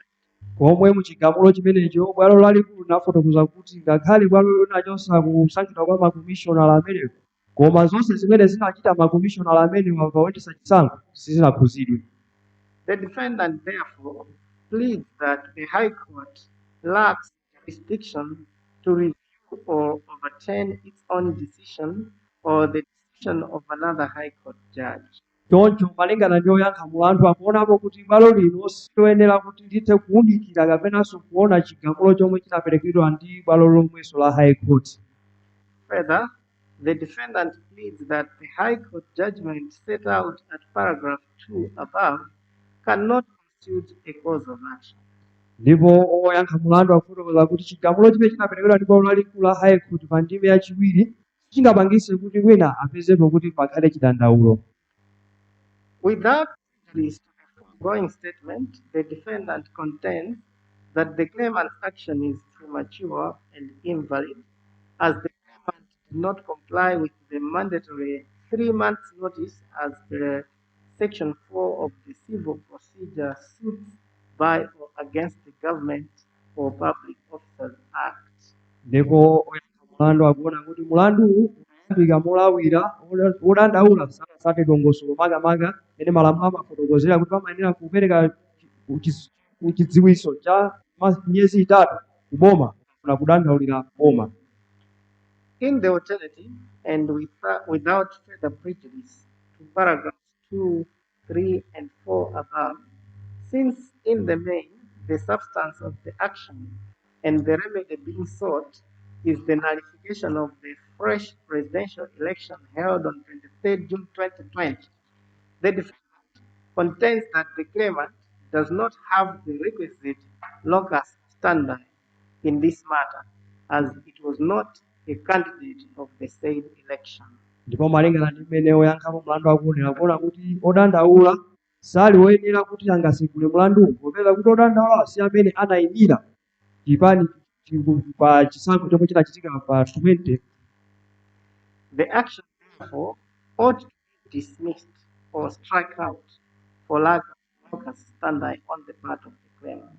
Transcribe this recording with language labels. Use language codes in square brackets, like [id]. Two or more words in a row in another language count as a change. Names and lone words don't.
[ny] komwe mu chigamulo chimenecho bwalo lalikulu linafotokoza kuti ngakhale bwalo linachotsa kusankhidwa kwa makomishonala amenewo, koma zonse zimene zinachita makomishonala amenewa powetesa chisankho sizinakhuzidwe. [en] The defendant therefore pleads that the High Court lacks jurisdiction to review or overturn its own decision or the decision of another High Court judge. [ny] Choncho malingana ndi oyankha mlandu akuonapo kuti bwalo lino siloyenera kuti lithe kuwunikira kapenanso kuona chigamulo chomwe chinaperekedwa ndi bwalo lomwenso la High Court. [en] Further, the defendant pleads that the High Court judgment set out at paragraph 2 above cannot constitute a cause of action. [ny] Ndipo oyankha mlandu akufotokoza kuti chigamulo chimene chinaperekedwa ndi bwalo lalikulu la High Court pa ndime yachiwiri chingapangitse kuti wina apezepo kuti pakhale chidandaulo. [en] Without prejudice to the foregoing statement, the defendant contends that the claimant's action is premature and invalid, as the claimant did not comply with the mandatory 3 months notice as per Section 4 of the Civil Procedure Suits by or against the Government or Public Officers Act. [ny] Ndipo oyankha mlandu akuona kuti mlandu uyambika molawira odandaula sanasate dongosolo makamaka ene malamulo amafotokozera kuti pamayenera kupereka chidziwitso cha miyezi 3 kuboma kuna kudandaulira boma. [en] In the alternative, and without further prejudice to paragraphs 2, 3, and 4 above, since in the main the substance of the action and the remedy being sought is the nullification of the fresh presidential election held on 23rd June 2020, the defendant contends that the claimant does not have the requisite [la] locus standi [en] in this matter, as it was not a candidate of the said election. [ny] Ndipo malingana ndi mmene oyankhapo mlandu akuonera kuona kuti odandaula sali woyenera kuti angatsegule mlandu popeza kuti odandaula si amene anayimira chipani pa chisankho chomwe chinachitika pa 20. [en] The action therefore ought to be dismissed or struck out for lack of [la] locus standi [en] on the part of the claimant.